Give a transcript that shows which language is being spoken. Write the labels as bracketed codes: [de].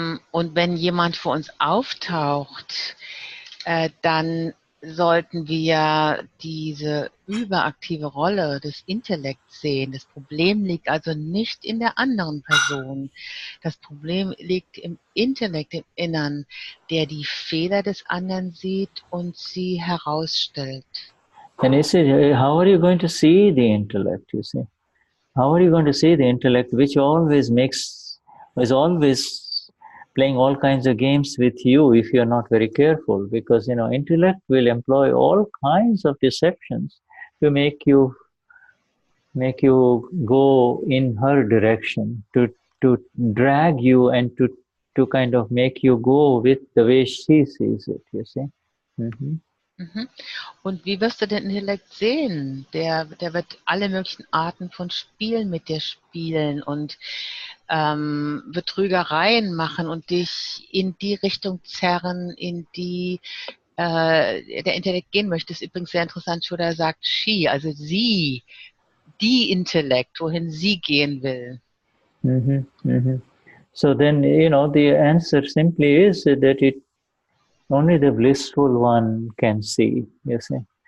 [de] Und wenn jemand vor uns auftaucht, dann sollten wir diese überaktive Rolle des Intellekts sehen. Das Problem liegt also nicht in der anderen Person. Das Problem liegt im Intellekt, im Innern, der die Fehler des anderen sieht und sie herausstellt. [en] And you say, how are you going to see the intellect, you see? How are you going to see the intellect which is always playing all kinds of games with you if you're not very careful? Because, you know, intellect will employ all kinds of deceptions to make you go in her direction, to drag you and to kind of make you go with the way she sees it, you see. Mhm. Mhm. [de] Und wie wirst du den Intellekt sehen? Der wird alle möglichen Arten von Spielen mit dir spielen und Betrügereien machen und dich in die Richtung zerren, in die der Intellekt gehen möchte. Das ist übrigens sehr interessant, Shuddha sagt she, also sie, die Intellekt, wohin sie gehen will. Mhm. Mhm. [en] So then, the answer simply is that only the blissful one can see, you see.